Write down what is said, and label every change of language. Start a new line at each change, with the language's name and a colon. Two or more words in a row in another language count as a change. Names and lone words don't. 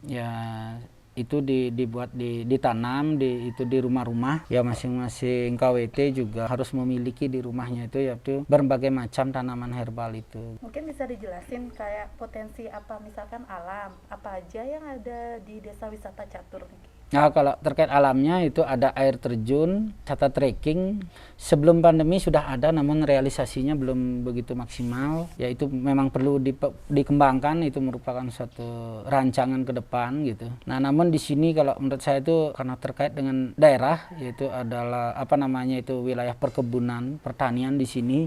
Indonesian: Ya, itu ditanam itu di rumah-rumah. Ya, masing-masing KWT juga harus memiliki di rumahnya itu yaitu berbagai macam tanaman herbal itu. Mungkin bisa dijelasin kayak potensi apa, misalkan alam, apa aja yang ada di desa wisata catur Niki? Nah, kalau terkait alamnya itu ada air terjun, wisata trekking. Sebelum pandemi sudah ada, namun realisasinya belum begitu maksimal. Ya, itu memang perlu dikembangkan, itu merupakan suatu rancangan ke depan gitu. Nah, namun di sini kalau menurut saya itu karena terkait dengan daerah, yaitu adalah itu wilayah perkebunan, pertanian di sini.